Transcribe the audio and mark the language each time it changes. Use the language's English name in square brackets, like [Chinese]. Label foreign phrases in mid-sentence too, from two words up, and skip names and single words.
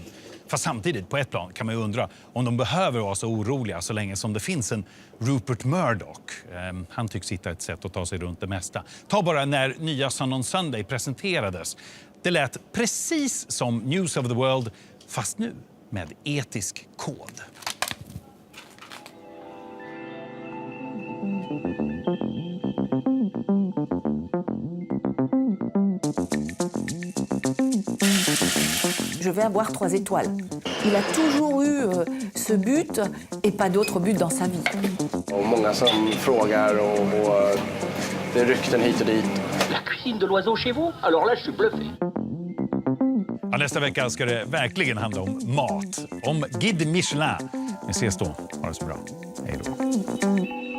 [Swedish] Fast samtidigt, på ett plan, kan man ju undra om de behöver vara så oroliga så länge som det finns en Rupert Murdoch. Han tycks hitta ett sätt att ta sig runt det mesta. Ta bara när nya Sun on Sunday presenterades. Det lät precis som News of the World, fast nu med etisk kod. [French] Je vais avoir 3 étoiles. Il a toujours eu ce but et pas d'autre but dans sa vie. [Swedish] Och många som frågar och det är rykten hit och dit. [French] La cuisine de l'oiseau chez vous? Alors là, je suis bluffé. [Swedish] Ja, nästa vecka ska det verkligen handla om mat. Om Guide Michelin. Vi ses då. Ha det så bra. Hej då.